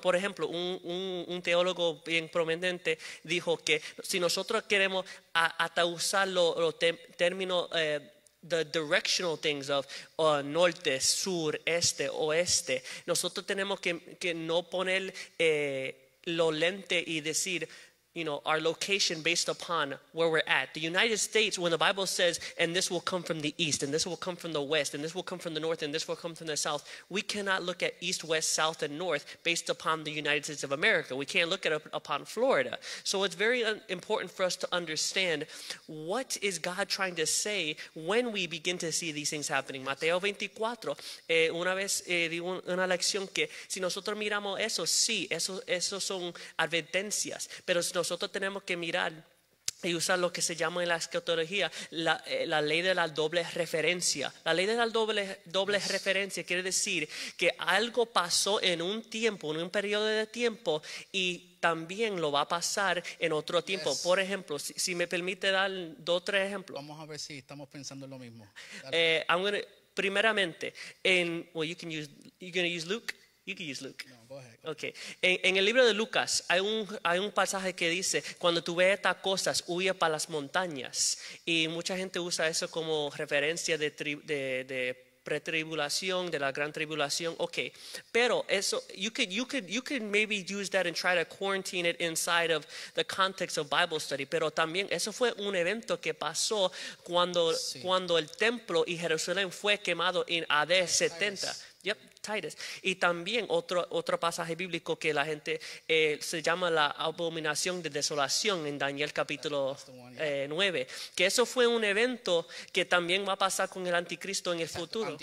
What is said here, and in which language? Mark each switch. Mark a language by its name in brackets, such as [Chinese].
[Spanish] Por ejemplo, un teólogo bien prominente dijo que si nosotros queremos hasta usar los términos [English] the directional things of [Spanish] norte, sur, este, oeste, nosotros tenemos que no poner los lentes y decir [English] our location based upon where we're at. The United States, when the Bible says, and this will come from the east, and this will come from the west, and this will come from the north, and this will come from the south, we cannot look at east, west, south, and north based upon the United States of America. We can't look at it upon Florida. So it's very important for us to understand what is God trying to say when we begin to see these things happening. [Spanish] Mateo 24, una vez di una lección que si nosotros miramos eso, sí, eso son advertencias, pero nosotros tenemos que mirar y usar lo que se llama en la escatología la ley de la doble referencia. La ley de la doble referencia quiere decir que algo pasó en un tiempo, en un periodo de tiempo, y también lo va a pasar en otro tiempo. [English] Yes. [Spanish] Por ejemplo, si me permite dar 2 o 3 ejemplos. Vamos a ver si estamos pensando en lo mismo. [English] Primeramente, you're gonna use Luke. You can use Luke. No, go ahead. Okay. [Spanish] En el libro de Lucas hay un pasaje que dice, cuando tú ves estas cosas, huye para las montañas. Y mucha gente usa eso como referencia de pretribulación, de la gran tribulación. [English] Okay. [Spanish] Pero eso, [English] you could maybe use that and try to quarantine it inside of the context of Bible study. [Spanish] Pero también eso fue un evento que pasó cuando el templo y Jerusalén fue quemado en AD 70. Yep, Titus. Y también otro pasaje bíblico que la gente se llama la abominación de desolación en Daniel capítulo 9, que eso fue un evento que también va a pasar con el anticristo en el futuro.